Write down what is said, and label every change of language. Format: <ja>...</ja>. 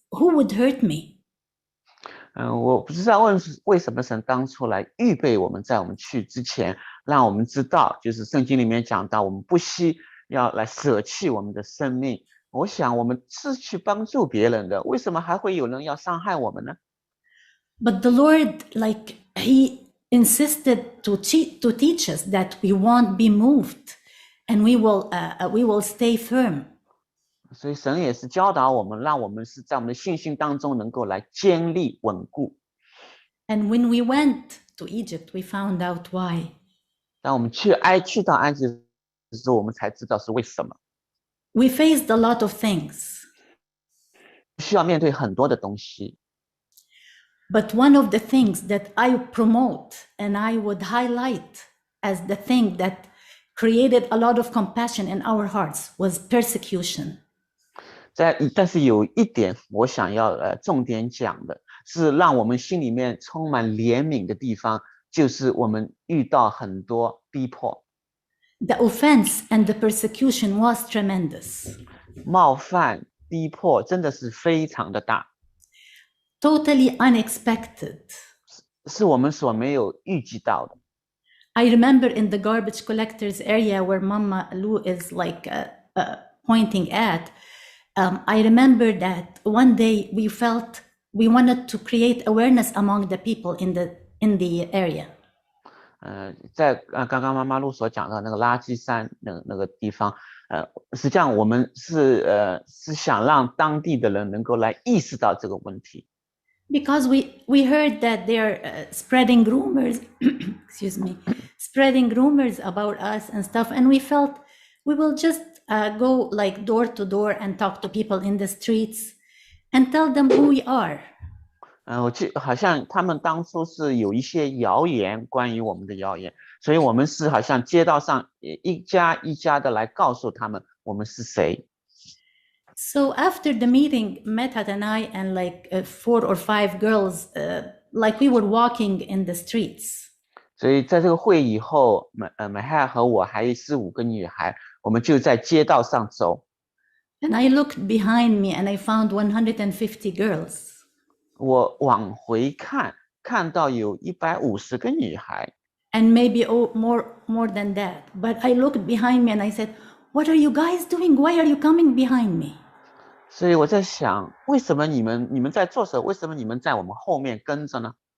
<en>Who would hurt me?</en> <zh>我不知道为什么神当初来预备我们，在我们去之前，让我们知道，就是圣经里面讲到，我们不惜要来舍弃我们的生命。我想我们是去帮助别人的，为什么还会有人要伤害我们呢？</zh> <en>But the Lord, like He insisted to teach us that we won't be moved, and we will stay firm.</en> <zh>所以神也是教导我们，让我们是在我们的信心当中能够来坚立稳固。</zh> <en>And when we went to Egypt, we found out why.</en> <zh>当我们去到埃及的时候，我们才知道是为什么。</zh> <en>We faced a lot of things,</en> <zh>需要面对很多的东西，</zh> <en>but one of the things that I promote and I would highlight as the thing that created a lot of compassion in our hearts was persecution.</en> <zh>但是有一点我想要重点讲的是，让我们心里面充满怜悯的地方，就是我们遇到很多逼迫、</zh> <en>The offense and the persecution was tremendous,</en> <zh>冒犯、逼迫，真的是非常的大，</zh> <en>totally unexpected.</en> <zh>是我们所没有预计到的。</zh> <en>I remember in the garbage collectors area where Mama Lou is like pointing at, I remember that one day we felt we wanted to create awareness among the people in the area.</en> <zh>在刚刚妈妈路所讲的那个垃圾山那个地方，实际上我们是想让当地的人能够来意识到这个问题。</zh> <en>Because we heard that they're spreading rumors, excuse me, spreading rumors about us and stuff, and we felt we will just go like door to door and talk to people in the streets and tell them who we are.</en> <zh>我记好像他们当初是有一些谣言，关于我们的谣言，所以我们是好像街道上一家一家的来告诉他们我们是谁。</zh> <en>So after the meeting, Metat and I and like 4 or 5 girls, like we were walking in the streets.</en> <zh>所以在这个会以后，美汉和我还有4、5个女孩，我们就在街道上走。</zh> <en>And I looked behind me and I found 150 girls.</en> <zh>我往回看，看到有150个女孩，</zh> <en>And maybe more than that. But I looked behind me and I said, "What are you guys doing? Why are you coming behind me?"</en> <zh>所以我在想，为什么你们在做什么？为什么你们在我们后面跟着呢？</zh>